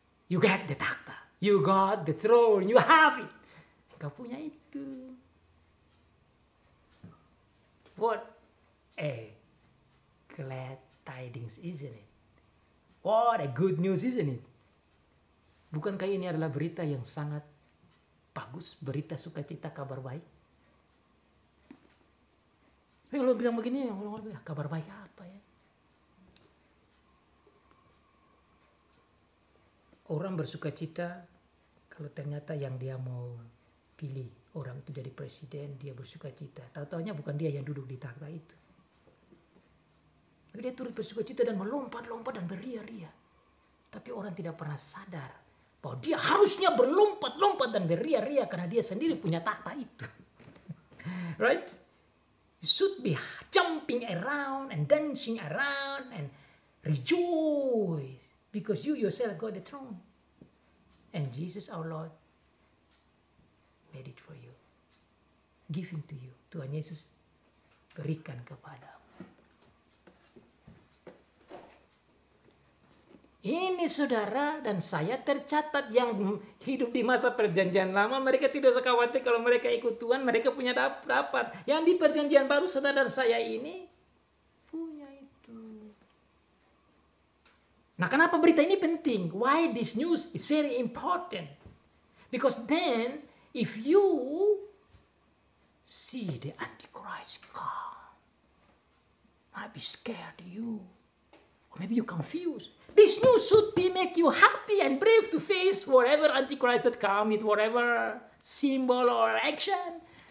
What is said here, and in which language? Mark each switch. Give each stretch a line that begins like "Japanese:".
English: You got the takhta, you got the throne, you have it.
Indonesian: Kau punya itu.
English: What a glad tidings, isn't it? What a good news, isn't it?
Indonesian: Bukankah ini adalah berita yang sangat bagus, berita sukacita, kabar baik? Kalau bilang begini, kabar baik apa ya? Orang bersukacita kalau ternyata yang dia mau pilih orang itu jadi presiden, dia bersukacita. Tahu-tahunya bukan dia yang duduk di takhta itu. Dia turut bersukacita dan melompat-lompat dan beria-ria. Tapi orang tidak pernah sadar bahwa dia harusnya berlompat-lompat dan beria-ria karena dia sendiri punya takhta itu.
English: Right? You should be jumping around and dancing around and rejoice because you yourself got the throne. And Jesus our Lord made it for you. Giving to you.
Indonesian: Tuhan Yesus berikan kepadamu. Ini saudara dan saya tercatat yang hidup di masa perjanjian lama. Mereka tidak usah khawatir kalau mereka ikut Tuhan. Mereka punya dapat. Yang di perjanjian baru saudara dan saya ini punya itu. Nah, kenapa berita ini penting?
English: Why this news is very important? Because then if you see the Antichrist come, might be scared you. Or maybe you're confused. This news should make you happy and brave to face whatever Antichrist that come with whatever symbol or action.